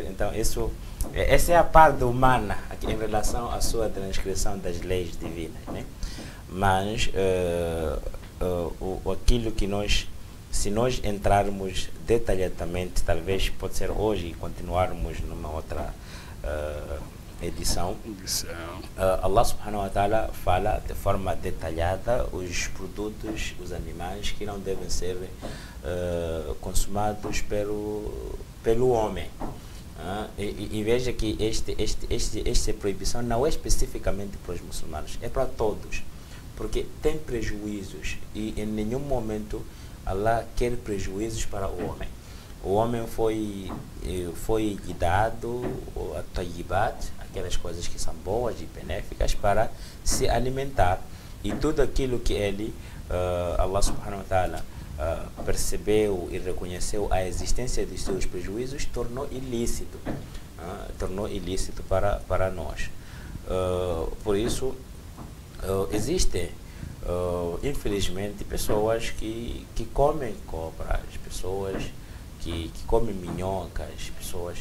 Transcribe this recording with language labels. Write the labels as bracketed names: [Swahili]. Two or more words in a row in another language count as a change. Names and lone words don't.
[Portuguese] Então, essa é a parte humana aqui, em relação à sua transgressão das leis divinas, né? Mas aquilo que se nós entrarmos detalhadamente, talvez pode ser hoje e continuarmos numa outra edição, [Arabic] الله سبحانه وتعالى [Portuguese] fala de forma detalhada os produtos, os animais que não devem ser consumados pelo homem. E veja que esta proibição não é especificamente para os muçulmanos, é para todos, porque tem prejuízos e em nenhum momento Allah quer prejuízos para o homem. O homem foi dado a tayyibat, aquelas coisas que são boas e benéficas para se alimentar, e tudo aquilo que ele, [Arabic] الله سبحانه وتعالى, [Portuguese] percebeu e reconheceu a existência dos seus prejuízos, tornou ilícito para nós. Por isso, existem, infelizmente, pessoas que comem cobras, pessoas que comem minhocas, pessoas.